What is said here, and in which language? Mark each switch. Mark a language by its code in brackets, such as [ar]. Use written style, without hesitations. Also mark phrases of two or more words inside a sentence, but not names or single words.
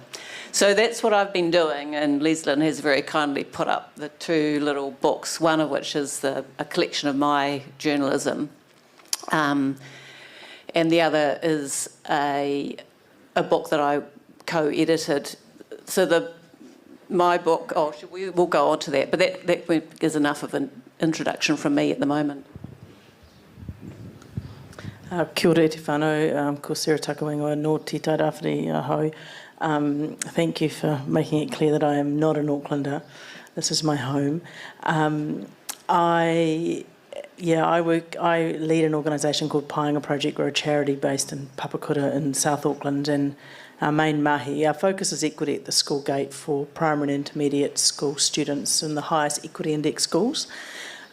[en] So that's what I've been doing, and Leslyn has very kindly put up the two little books, one of which is a collection of my journalism, and the other is a book that I co-edited. So my book, we'll go on to that, but that is enough of an introduction from me at the moment. [mi] Kia ora te whānau, ko Sarah Takawengoa no te Tairāwhiti ahau. [en] Thank you for making it clear that I am not an Aucklander. This is my home. I lead an organisation called Painga Project. We're a charity based in Papakura in South Auckland, and our main mahi, our focus is equity at the school gate for primary and intermediate school students in the highest equity index schools.